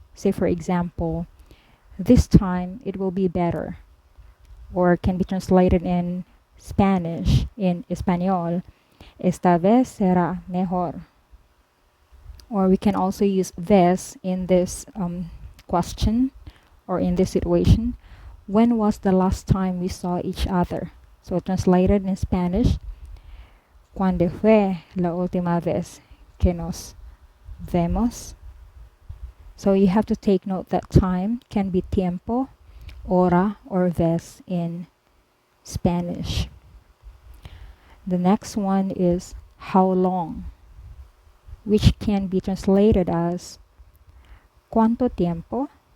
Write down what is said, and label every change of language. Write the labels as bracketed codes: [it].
[en] Say, for example, this time it will be better, or can be translated in Spanish, in Español, [es] esta vez será mejor. [en] Or we can also use vez in this question, or in this situation. When was the last time we saw each other? So translated in Spanish, [es] ¿cuándo fue la última vez que nos vemos? [en] So you have to take note that time can be tiempo, hora, or vez in Spanish. The next one is how long, which can be translated as [es] ¿cuánto tiempo?